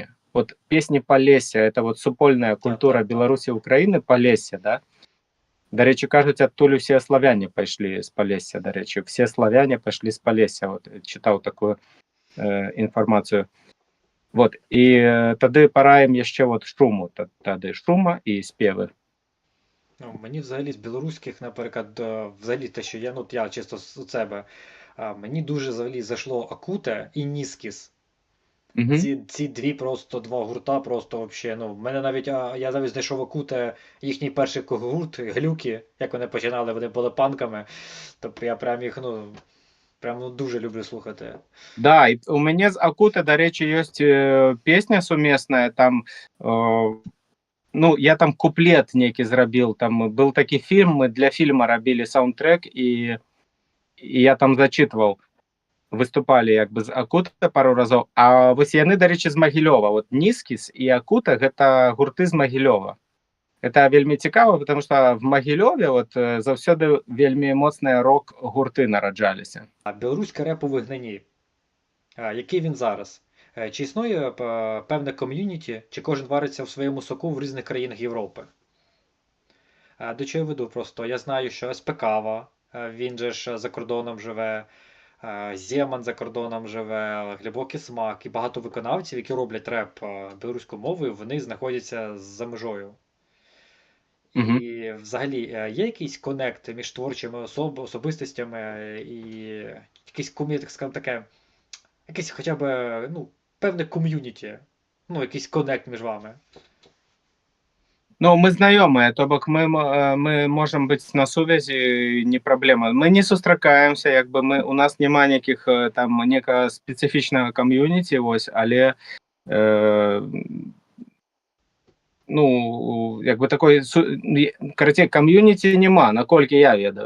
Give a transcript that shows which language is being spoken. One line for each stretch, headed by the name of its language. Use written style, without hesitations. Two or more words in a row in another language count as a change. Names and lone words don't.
Belarusian: Вот песні Палесся, это вот супольная культура Беларусі і Украіны, Палесся, да? Дарэчы, кажуць, адтуль усе славяне пайшлі з Палесся, дарэчы, все славяне пайшлі з Палесся, вот чытаў такую інфармацыю. Вот, і тады параім яшчэ вот Шуму, тады Шума і спевы.
Ukrainian: Ну, мені взагалі з білоруських, наприклад, взагалі те, що я, ну, я чисто з себе, мені дуже взагалі зайшло Акуте і Ніскіс. Ці два гурта просто вообще, ну, в мене навіть, я навіть знайшов Акуте, їхній перший гурт, Глюки, як вони починали, вони були панками, тобто я прям їх, ну, прям дуже люблю слухати.
Belarusian: Да, і у мяне з Акуте, дарэчы, ёсць песня сумесная, там, ну, я там куплет нейкі зрабіл, там был такі фільм, мы для фільма рабілі саундтрэк, і я там зачитываў, выступалі як бы з Акуте пару разоў, а вось яны, дарэчы, з Магілёва, вот Ніскіс і Акуте гэта гурты з Магілёва. Это вельмі цікава,
Russian: потому что
Belarusian: в Магілёве вот заўсёды вельмі моцныя рок-гурты нараджаліся.
Ukrainian: А білоруська реп у вигнанні, який він зараз? Чи існує певне ком'юніті, чи кожен вариться в своєму соку в різних країнах Європи? До чого я веду просто? Я знаю, що СПКава, він же ж за кордоном живе, Земан за кордоном живе, Глибокий Смак і багато виконавців, які роблять реп білоруською мовою, вони знаходяться за межою. І взагалі є якийсь коннект між творчими особистостями і якийсь, так скажімо таке, якийсь хоча б, ну, певне ком'юніті, ну, якийсь коннект між вами?
Belarusian: Ну, мы знаёмыя, то бок мы можам быць на сувязі, не праблема. Мы не сустракаемся, як бы у нас няма некіх там некага спецыфічнага кам'юніці, вось, але ну, як бы такой, карацей, кам'юніці няма, наколькі я ведаю.